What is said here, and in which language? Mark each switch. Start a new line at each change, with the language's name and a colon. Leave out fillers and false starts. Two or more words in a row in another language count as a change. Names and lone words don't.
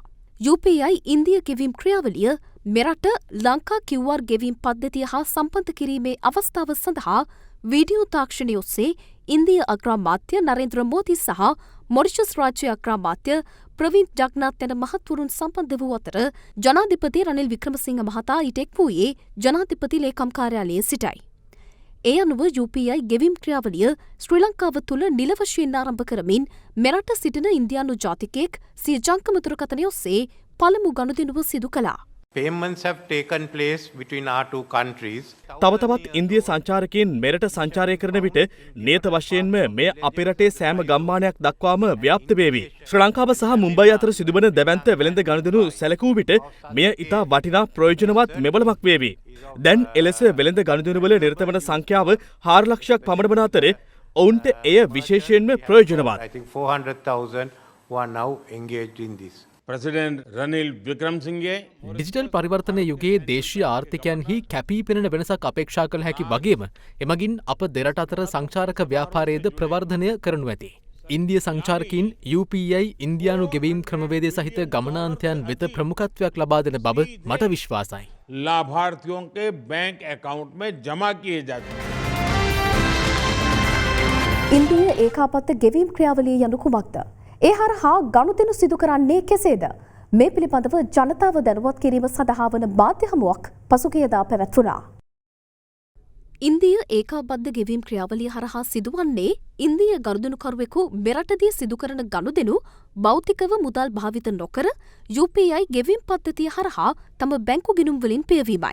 Sinhala: UPI ඉන්දිය ගෙවීම් ක්‍රියාවලිය මෙරට ලංකා QR ගෙවීම් පද්ධතිය හා සම්බන්ධ කිරීමේ අවස්ථාව සඳහා වීඩියෝ තාක්ෂණය ඔස්සේ ඉන්දිය අග්‍රාමාත්‍ය නරේන්ද්‍ර මෝදි සහ මොරිෂස් රාජ්‍ය අග්‍රාමාත්‍ය ප්‍රවීන් ජගන්නාත් යන මහත්වරුන් සම්බන්ධ වූ අතර ජනාධිපති රනිල් වික්‍රමසිංහ මහතා ඊට එක් වූයේ ජනාධිපති ලේකම් කාර්යාලයේ සිටයි. ඒ අනුව UPI ගෙවීම් ක්‍රියාවලිය ශ්‍රී ලංකාව තුළ නිල වශයෙන් ආරම්භ කරමින් මෙරට සිටින ඉන්දියානු ජාතිකයෙක් සිය ජංගම දුරකථනය ඔස්සේ පළමු ගනුදෙනුව සිදු කළා.
English: Payments have taken place between our two countries.
Sinhala: තව තවත් ඉන්දිය සංචාරකයන් මෙරට සංචාරය කරන විට නියත වශයෙන්ම මෙය අපේ රටේ සෑම ගම්මානයක් දක්වාම ව්‍යාප්ත වේවි. ශ්‍රී ලංකාව සහ මුම්බයි අතර සිදුවන දැවැන්ත වෙළඳ ගනුදෙනු සැලකූ විට මෙය ඉතා වටිනා ප්‍රයෝජනවත් මෙවලමක් වේවි. දැන් එලෙස වෙළඳ ගනුදෙනුවල නිරත වන සංඛ්‍යාව 4 ලක්ෂයක් පමණ වන අතර ඔවුන්ට එය විශේෂයෙන්ම ප්‍රයෝජනවත්.
English: I think 400,000 who are now engaged in this.
Sinhala: ප්‍රෙසිඩන්ට් රනිල් වික්‍රමසිංහගේ ඩිජිටල් පරිවර්තන යුගයේ දේශීය ආර්ථිකයන්හි කැපී පෙනෙන වෙනසක් අපේක්ෂා කළ හැකි වගේම එමගින් අප දෙරට අතර සංචාරක ව්‍යාපාරයේද ප්‍රවර්ධනය කරනු ඇති. ඉන්දිය සංචාරකයින් UPI ඉන්දියානු ගෙවීම් ක්‍රමවේදය සහිත ගමනාන්තයන් වෙත ප්‍රමුඛත්වයක් ලබා දෙන බව මට විශ්වාසයි.
Hindi: लाभार्थियों के
English: bank account
Hindi: में जमा किए जाते हैं.
Sinhala: ඉන්දීය ඒකාබද්ධ ගෙවීම් ක්‍රියාවලිය යනු කුමක්ද? ඒ හරහා ගනුදෙනු සිදු කරන්නේ කෙසේද? මේ පිළිබඳව ජනතාව දැනුවත් කිරීම සඳහා වන මාධ්‍ය හමුවක් පසුගියදා පැවැත්වුණා. ඉන්දීය ඒකාබද්ධ ගෙවීම් ක්‍රියාවලිය හරහා සිදුවන්නේ ඉන්දීය ගනුදෙනුකරුවෙකු මෙරටදී සිදු කරන ගනුදෙනු භෞතිකව මුදල් භාවිත නොකර UPI ගෙවීම් පද්ධතිය හරහා තම බැංකු ගිණුම් වලින් පියවීමයි.